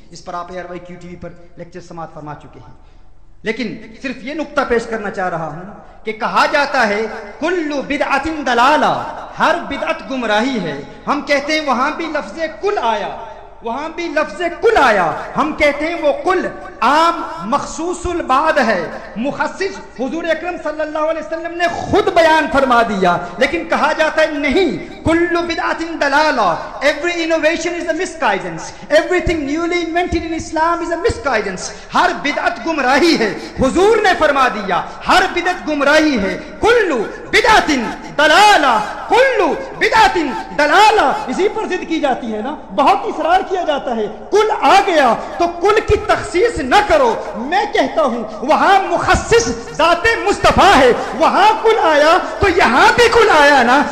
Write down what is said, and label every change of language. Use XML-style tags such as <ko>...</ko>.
<ur>اس پر آپ ARYQ TV پر lecture سماعت فرما چکے ہیں. لیکن صرف یہ نقطہ پیش کرنا چاہ رہا ہوں کہ کہا جاتا ہے</ur> <ar>کل بدعت ضلالہ،</ar> <ur>ہر بدعت گمراہی ہے. ہم کہتے ہیں وہاں بھی لفظ کل آیا، وہاں بھی لفظ کل آیا. ہم کہتے ہیں وہ کل عام مخصوص البعض ہے، مخصص حضور اکرم صلی اللہ علیہ وسلم نے خود بیان فرما دیا. لیکن کہا جاتا ہے نہیں،</ur> <ar>کل بدعت ضلالہ،</ar> <en>every innovation is a misguidance, everything newly invented in Islam is a misguidance.</en> <ur>ہر بدعت گمراہی ہے. حضور نے فرما دیا ہر بدعت گمراہی ہے.</ur> <ar>کل بدعت ضلالہ، کل بدعت ضلالہ،</ar> <ur>اسی پر ضد کی جاتی ہے نا، بہت اصرار کیا جاتا ہے. کل آ گیا تو کل کی تخصیص نہ کرو. میں کہتا ہوں وہاں مخصص ذات مصطفیٰ ہے، وہاں کل آیا تو یہاں بھی کل آیا نا.</ur>